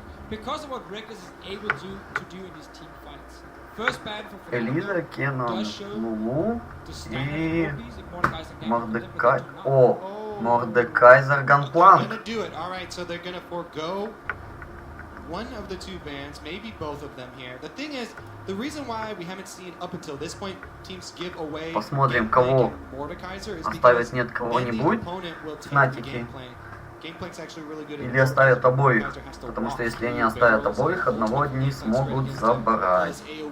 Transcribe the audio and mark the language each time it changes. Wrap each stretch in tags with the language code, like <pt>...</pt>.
<en>because of what Reckless is able to do in these team fights. First ban for</en> <ru>Элиза, Кеннон, Лулу и Мордекай. О, Мордекайзер Ганпланк.</ru> <en>Alright, so they're gonna forego one of the two bans, maybe both of them here. The thing is, the reason why we haven't seen up until this point teams give away</en> <ru>Посмотрим, кого оставит, нет кого-нибудь Fnatic. Или оставят обоих, потому что если они оставят обоих, одного они смогут забрать.</ru>